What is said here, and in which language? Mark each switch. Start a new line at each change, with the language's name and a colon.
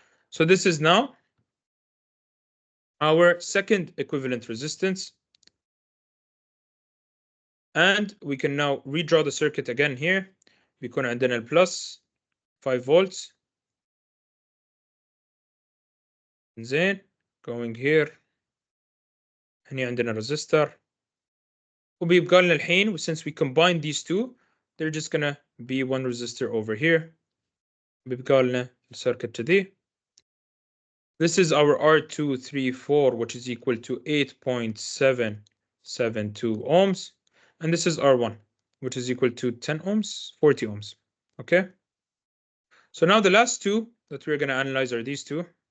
English: So this is now our second equivalent resistance. And we can now redraw the circuit again here.
Arabic: بيكون عندنا البلس 5 volts. زين.
English: Going here.
Arabic: هني عندنا resistor. وبيبقى لنا الحين,
English: since we combine these two, they're just gonna be one resistor over here.
Arabic: بيبقى لنا الcircuit كذي.
English: This is our R234, which is equal to 8.772 ohms. And this is R1, which is equal to 10 ohms, 40 ohms. Okay. So now the last two that we're going to analyze are these two.